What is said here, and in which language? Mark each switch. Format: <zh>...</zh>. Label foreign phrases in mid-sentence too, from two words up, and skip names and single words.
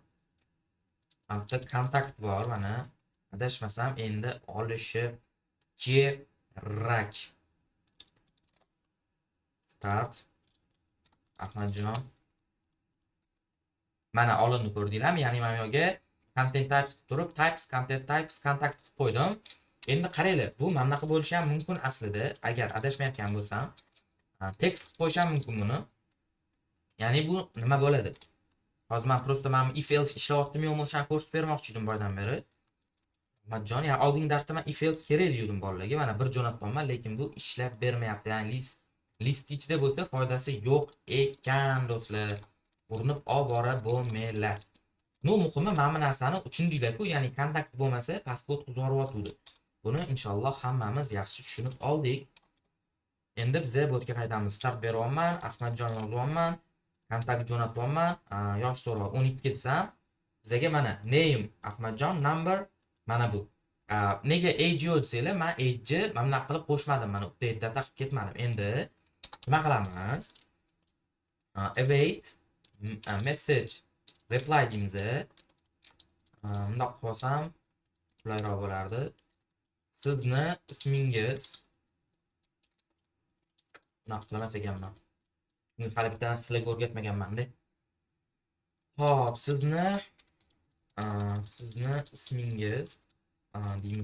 <uz>Bitta kontakt bor, mana adashmasam endi olishi kerak. Start. Ahmadjon. Mana olindi, ko'rdinglarmi? Ya'ni men yo'ga</uz> <en>content types</en> <uz>turib, types,</uz> <en>content types, contact</en> <uz>qilib qo'ydim. Endi qaranglar, bu mana bunaqa bo'lishi ham mumkin aslida, agar adashmayotgan bo'lsam. Text qilib qo'yishim mumkin buni. Ya'ni bu nima bo'ladi? Hozir men prosta men</uz> <en>if else</en> <uz>ishlayaptimi yo'qmi o'shani ko'rsatib bermoqchi edim boydan beri. Ahmadjon, ya oldingi darsda men</uz> <en>if else</en> <uz>kerak dedim bolalarga. Mana bir jo'natganman, lekin bu ishlab bermayapti. Ya'ni list ichida bo'lsa foydasi yo'q ekan do'stlar. Urinib ovora bo'lmanglar. No muhimi mana bu narsani tushundinglar-ku, ya'ni kontakt bo'lmasa pasport uzoryotdi. Buni inshaalloh hammamiz yaxshi tushunib oldik. Endi biz bu yerga qaytamiz. Start beryapman, Ahmadjon yozyapman, kontakt jo'natyapman. Yosh so'rov 12 desam, bizga mana name Ahmadjon, number mana bu. Nega age yo'q desanglar, men age mana bunaqa qilib qo'shmadim, mana</uz> <en>update data</en> <uz>qilib ketmadim. Endi nima qilamiz?</uz> <en>Await message reply deymiz.</en> <uz>Bundoq qilsam qulayroq bo'lardi. Sizni ismingiz bunaqa qilmas ekanman. Men hali bittadan sizlarga o'rgatmaganman-da. Xo'p, sizni ismingiz deymiz.</uz>